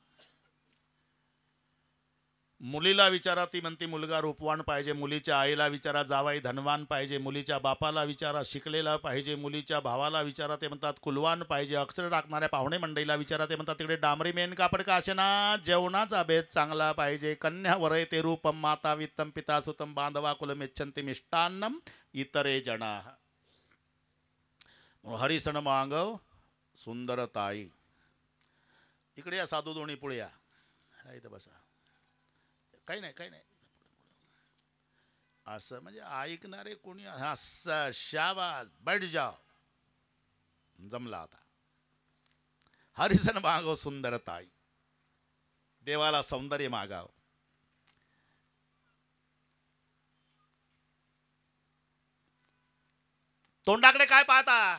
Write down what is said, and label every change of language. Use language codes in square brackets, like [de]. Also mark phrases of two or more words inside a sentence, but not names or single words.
[mr] मुलीला विचारा, ती म्हणते मुलगा रूपवान पाहिजे. मुलीच्या आईला विचारा, जावाई धनवान पाहिजे. मुलीच्या बापाला विचारा, शिकलेला पाहिजे. मुलीच्या भावाला विचारा, ते म्हणतात कुलवान पाहिजे. अक्षर टाकणाऱ्या पाहुणे मंडळीला विचारा, ते म्हणतात तिकडे डांबरी मेन कापड का असे ना, जेवणाचा भेद चांगला पाहिजे. [sa] कन्या वरय ते रूपम माता वित्तम पिता सुतम बांधवा कुलमेच्छन्ति मिष्टान्नम इतरे जना. [mr] हरिसण मागव सुंदरताई. इकडे या साधू दोन्ही पुढे या. इथं बसा. काही नाही काही नाही. असं म्हणजे ऐकणारे कोणी असं शाबास [hi] बैठ जाओ. [mr] जमला आता. हरिसन मागव सुंदरताई. देवाला सौंदर्य मागाव. तोंडाकडे काय पाहता?